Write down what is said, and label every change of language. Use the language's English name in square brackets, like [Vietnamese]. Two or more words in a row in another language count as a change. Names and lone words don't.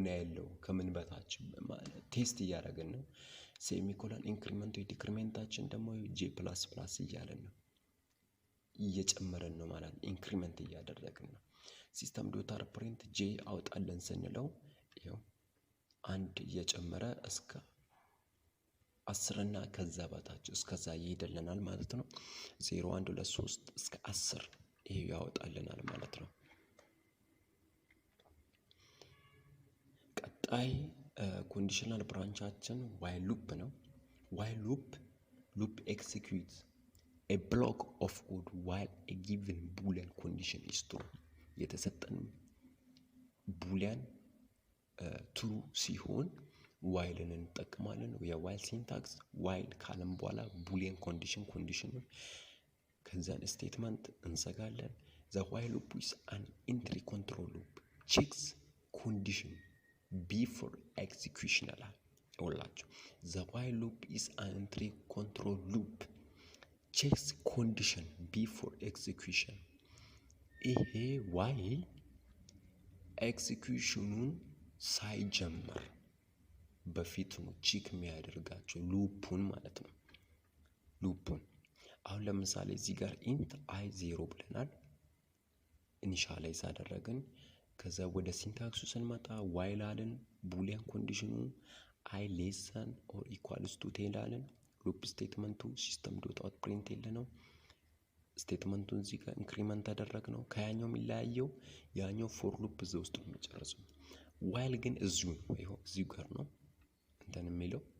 [Amharic] ያለው ከምን በታች ማለት ቴስት እያደረገን ነው። ሴሚኮሎን ኢንክሪመንት ወይ ዲክሪመንታችን ደግሞ [English] j plus plus [Amharic] እያለን ነው፣ እየጨመረን ነው ማለት ነው። ኢንክሪመንት እያደረግን ነው። [English] System dot out print [Amharic] ጄ አውጣለን ስንለው ይኸው አንድ እየጨመረ እስከ 10 እና ከዛ በታች እስከዛ ይሄድልናል ማለት ነው። 0 1 2 3 እስከ 10 ይሄ ያወጣልናል ማለት ነው። ቀጣይ ኮንዲሽናል ብራንቻችን [English] while loop [Amharic] ነው። [English] while loop execute a block of code while a given boolean condition is true። [Amharic] የተሰጠን ቡሊያን ትሩ ሲሆን ዋይልን እንጠቀማለን። የዋይል ሲንታክስ ዋይል ካለም በኋላ [English] boolean condition [Amharic] ከዛን ስቴትመንት እንዘጋለን። [English] the while loop is an entry control loop checks condition before execution [Amharic] አላል ወላችሁ [English] the while loop is an entry control loop checks condition before execution ይሄ while [Amharic] ኤክሲኪዩሽኑን ሳይጀምር በፊት ነው ቼክ የሚያደርጋቸው ሉፑን ማለት ነው። ሉፑን አሁን ለምሳሌ እዚህ ጋር [English] int i [Amharic] 0 ብለናል ኢኒሻላይዝ አደረግን። ከዛ ወደ ሲንታክሱ ስንመጣ ዋይል አለን ቡሊያን ኮንዲሽኑ [English] i less than or equals to 10 [Amharic] አለን። ሉፕ ስቴትመንቱ [English] System dot out print l [Amharic] ነው። ስቴትመንቱን እዚህ ጋር ኢንክሪመንት አደረግነው። ከያኛው የሚለያየው ያኛው [English] for loop [Amharic] እዛ ውስጥ ነው የሚጨርሰው። ዋይል ግን እዚሁ ነው ይኸው እዚሁ ጋር ነው እንትን የሚለው